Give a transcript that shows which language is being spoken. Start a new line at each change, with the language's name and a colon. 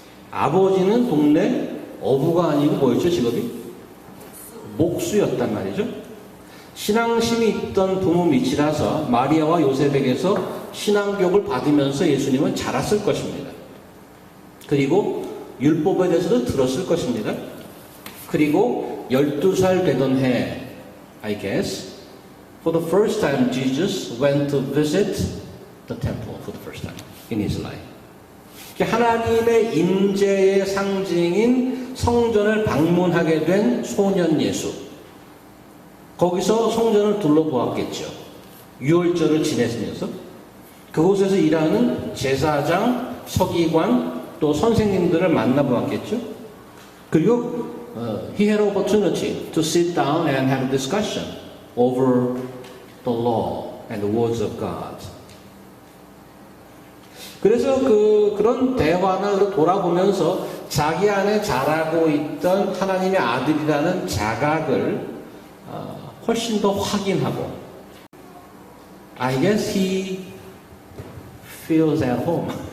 Korean: 아버지는 동네 어부가 아니고 뭐였죠, 직업이? 목수였단 말이죠. 신앙심이 있던 부모 밑이라서 마리아와 요셉에게서 신앙교육을 받으면서 예수님은 자랐을 것입니다. 그리고 율법에 대해서도 들었을 것입니다. 그리고 12살 되던 해,
English: I guess, for the first time Jesus went to visit the temple for the first time in his life.
Korean: 하나님의 임재의 상징인 성전을 방문하게 된 소년 예수. 거기서 성전을 둘러보았겠죠. 유월절을 지내면서 그곳에서 일하는 제사장, 서기관, 또 선생님들을 만나보았겠죠. 그리고
English: he had opportunity to sit down and have a discussion over the law and the words of God.
Korean: 그래서 그런 대화나 돌아보면서 자기 안에 자라고 있던 하나님의 아들이라는 자각을 훨씬 더 확인하고
English: I guess he feels at home.